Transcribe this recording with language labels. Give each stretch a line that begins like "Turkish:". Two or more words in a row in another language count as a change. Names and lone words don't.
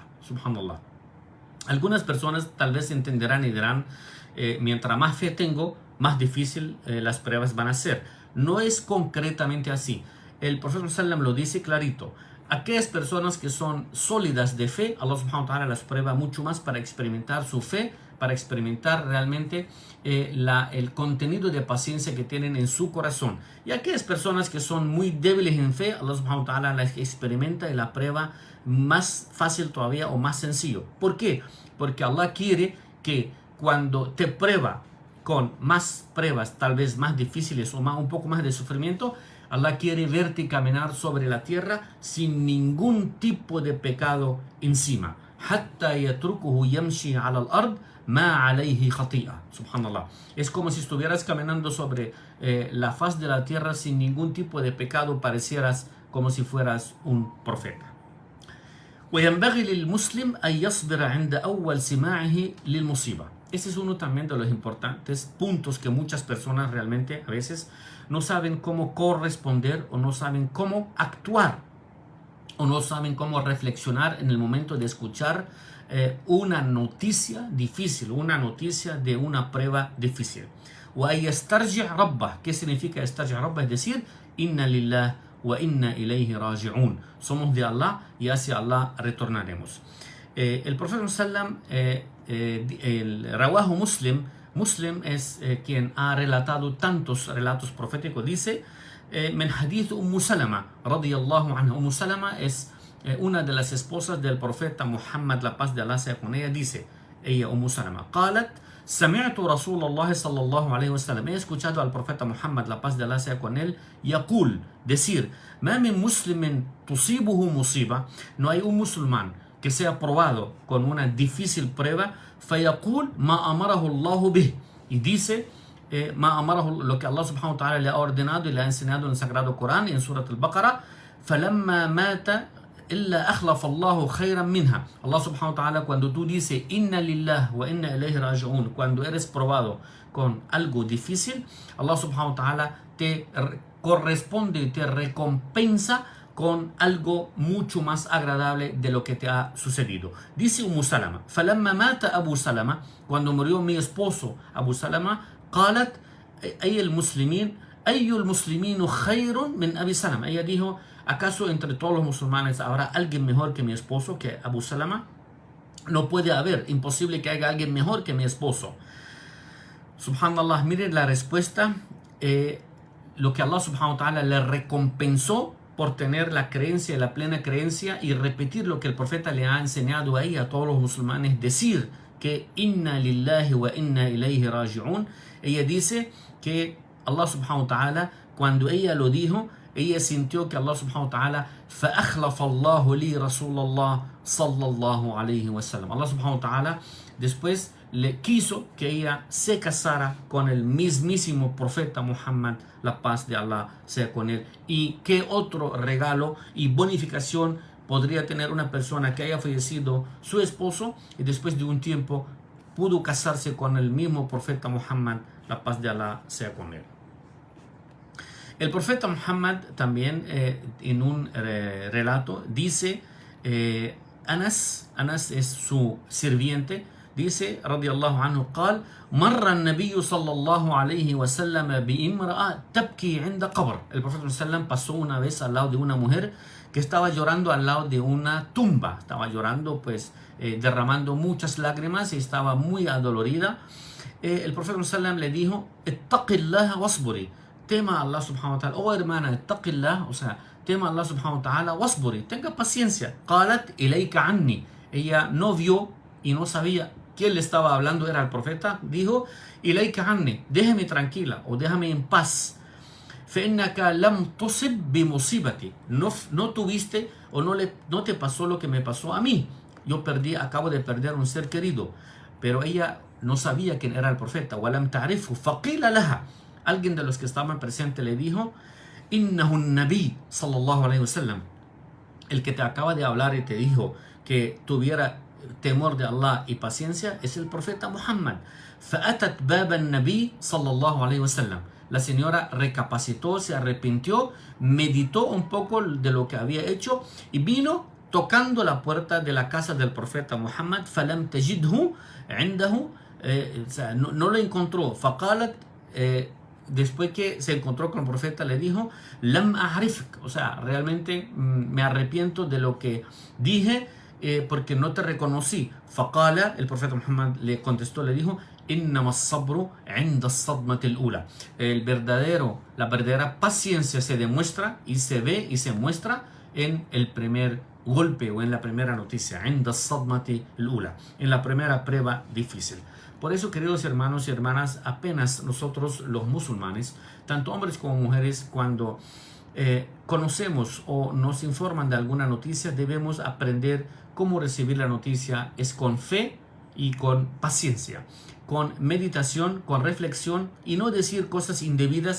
Spanish: Subhanallah. Algunas personas tal vez entenderán y dirán: mientras más fe tengo, más difícil las pruebas van a ser. No es concretamente así. El profeta sallam lo dice clarito: aquellas personas que son sólidas de fe,
Arabic: الله سبحانه وتعالى
Spanish: las prueba mucho más para experimentar su fe, para experimentar realmente el contenido de paciencia que tienen en su corazón. Y aquellas personas que son muy débiles en fe,
Arabic: الله سبحانه وتعالى
Spanish: las experimenta y la prueba más fácil todavía o más sencillo. ¿Por qué? Porque Allah quiere que cuando te prueba con más pruebas, tal vez más difíciles o un poco más de sufrimiento, Allah quiere verte caminar sobre la tierra sin ningún tipo de pecado encima.
Arabic: حتى يتركه يمشي على الأرض ما عليه خطيئة.
Spanish: Subhanallah. Es como si estuvieras caminando sobre la faz de la tierra sin ningún tipo de pecado, parecieras como si fueras un profeta.
Arabic: وينبغي للمسلم أن يصبر عند أول سماعه للمصيبة.
Spanish: Ese es uno también de los importantes puntos que muchas personas realmente a veces no saben cómo corresponder o no saben cómo actuar o no saben cómo reflexionar en el momento de escuchar una noticia difícil, una noticia de una prueba difícil. ¿Qué significa estarji' rabbah? Es decir,
Arabic: إنا لله وإنا إليه راجعون.
Spanish: Somos de Allah y hacia Allah retornaremos. El profeta sallam,
Arabic: رواه مسلم,
Spanish: Muslim es quien ha relatado tantos relatos proféticos, dice
Arabic: من حديث
Spanish: Salama
Arabic: رضي الله عنها.
Spanish: Salama es una de las esposas del profeta Muhammad, la paz de Allah sea con ella. Dice ella,
Arabic: Salama, قالت سمعت رسول الله صلى الله عليه وسلم.
Spanish: He escuchado al profeta Muhammad, la paz de Allah sea con él,
Arabic: يقول, decir, ما من مسلم تصيبه مصيبة.
Spanish: No hay un musulmán que sea probado con una difícil prueba,
Arabic: فيقول ما أمره الله به.
Spanish: Y dice lo que
Arabic: الله سبحانه وتعالى
Spanish: le ha ordenado y le ha enseñado en el Sagrado Corán, en Surat al-Baqarah,
Arabic: فَلَمَّا مَاتَ إِلَّا أَخْلَفَ اللَّهُ خَيْرًا مِنْهَا. الله سبحانه وتعالى,
Spanish: cuando tú dices
Arabic: إنا لله وإنا إليه راجعون,
Spanish: cuando eres probado con algo difícil,
Arabic: الله سبحانه وتعالى
Spanish: te corresponde y te recompensa con algo mucho más agradable de lo que te ha sucedido.
Arabic: Dice Salama, فَلَمَّا مَاتَ أبو سلمة,
Spanish: cuando murió mi esposo Abu Salama,
Arabic: قالت أي المسلمين خير من أبي سلمة.
Spanish: Ella dijo, ¿acaso entre todos los musulmanes habrá alguien mejor que mi esposo, que Abu Salama? No puede haber, imposible que haya alguien mejor que mi esposo. Subhanallah, miren la respuesta, lo que
Arabic: الله سبحانه وتعالى
Spanish: le recompensó por tener la creencia, la plena creencia y repetir lo que el profeta le ha enseñado a ella, a todos los musulmanes, decir que
Arabic: إنا لله وإنا إليه راجعون.
Spanish: Ella dice que
Arabic: الله سبحانه وتعالى,
Spanish: cuando ella lo dijo, ella sintió que
Arabic: الله سبحانه وتعالى فَأَخْلَفَ اللَّهُ لِي رَسُولَ اللَّهِ صَلَّى اللَّهُ عَلَيْهِ وَسَلَّمَ. الله سبحانه وتعالى
Spanish: después le quiso que ella se casara con el mismísimo profeta Muhammad, la paz de Allah sea con él. Y qué otro regalo y bonificación podría tener una persona que haya fallecido su esposo y después de un tiempo pudo casarse con el mismo profeta Muhammad, la paz de Allah sea con él. El profeta Muhammad también en un relato dice, Anas es su sirviente, dice,
Arabic: رضي الله عنه, قال مر النبي صلى الله عليه وسلم بامرأة تبكي عند قبر.
Spanish: El profeta sallam pasó una vez al lado de una mujer que estaba llorando al lado de una tumba, estaba llorando, pues derramando muchas lágrimas y estaba muy adolorida. El profeta sallam le dijo,
Arabic: اتقي الله واصبري,
Spanish: tema a
Arabic: الله سبحانه وتعالى,
Spanish: oh hermana, ittaqillah, o sea, tema a
Arabic: الله سبحانه وتعالى,
Spanish: wasburi, tenga paciencia.
Arabic: قالت إليك عني.
Spanish: Ella no vio y no sabía quién le estaba hablando, era el profeta. Dijo,
Arabic: إليك عني,
Spanish: déjame tranquila o déjame en paz.
Arabic: فإنك لم تصب بمصيبتي.
Spanish: No tuviste o no te pasó lo que me pasó a mí. Yo acabo de perder un ser querido. Pero ella no sabía quién era el profeta.
Arabic: ولم تعرفه فقيل لها.
Spanish: Alguien de los que estaban presentes le dijo,
Arabic: إنه النبي صلى الله عليه وسلم.
Spanish: El que te acaba de hablar y te dijo que tuviera temor de Allah y paciencia es el profeta Muhammad.
Arabic: فأتت باب النبي صلى الله عليه وسلم.
Spanish: La señora recapacitó, se arrepintió, meditó un poco de lo que había hecho y vino tocando la puerta de la casa del profeta Muhammad.
Arabic: فَلَمْ تَجِدْهُ عِنْدَهُ.
Spanish: No lo encontró. فَقَالَتْ, después que se encontró con el profeta le dijo,
Arabic: لَمْ أَعْرِفْكَ.
Spanish: O sea, realmente me arrepiento de lo que dije porque no te reconocí. فَقَالَ, el profeta Muhammad le contestó, le dijo,
Arabic: إنما الصبر عند الصدمة الأولى.
Spanish: La verdadera paciencia se demuestra y se ve y se muestra en el primer golpe o en la primera noticia,
Arabic: عند الصدمة الأولى,
Spanish: en la primera prueba difícil. Por eso, queridos hermanos y hermanas, apenas nosotros los musulmanes, tanto hombres como mujeres, cuando conocemos o nos informan de alguna noticia, debemos aprender cómo recibir la noticia. Es con fe y con paciencia, con meditación, con reflexión y no decir cosas indebidas.